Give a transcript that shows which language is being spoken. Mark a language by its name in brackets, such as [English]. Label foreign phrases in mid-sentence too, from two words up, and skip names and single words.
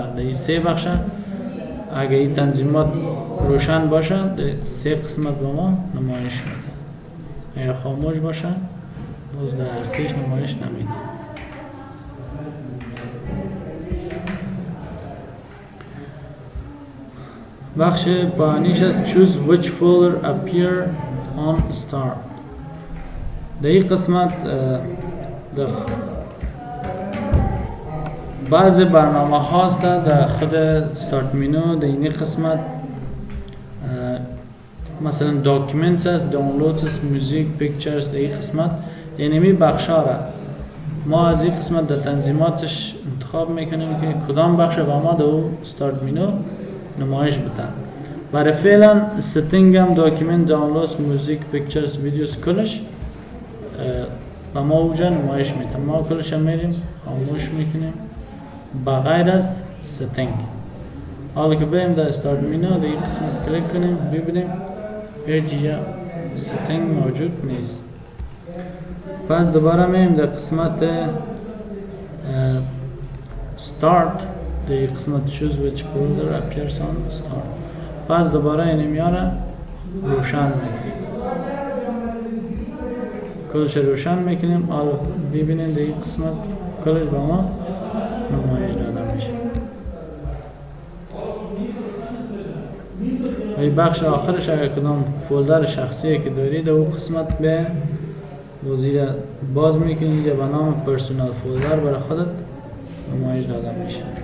[Persian] در این سه بخش اگر این تنظیمات روشن باشه در سه قسمت به ما نمایش میده. اگر خاموش باشه باز در هر سهش نمایش نمیده. بخش پایانیش است [English] choose which folder appear on start. [Persian] در این قسمت بعض برنامه هاست در خود [English] start menu. [Persian] در این قسمت مثلا documents است، downloads است، [English] music، pictures. [Persian] در این قسمت یعنی می بخش ها را ما از این قسمت در تنظیماتش انتخاب میکنیم که کدام بخش با ما در [English] start menu [Persian] نمایش بده. برای فعلا setting هم document، [English] downloads، music، pictures، videos [Persian] کلش با ما اوجا نمایش میده. ما کلش هم میریم خاموش میکنیم بغیر از setting. حالا که بریم در [English] start menu [Persian] در این قسمت کلیک کنیم ببینیم هیچ جا setting موجود نیست. پس دوباره میریم در قسمت start در این قسمت [English] choose which folder appears on start. [Persian] پس دوباره این میاره روشن میکنیم، کلش روشن میکنیم. حالا ببینید در این قسمت کلش با ما نمایش داده میشه. و این بخش آخرش اگر کدام فولدر شخصی که دارید او قسمت به وزیر باز میکنید یا به نام [English] personal folder [Persian] برای خودت نمایش داده میشه.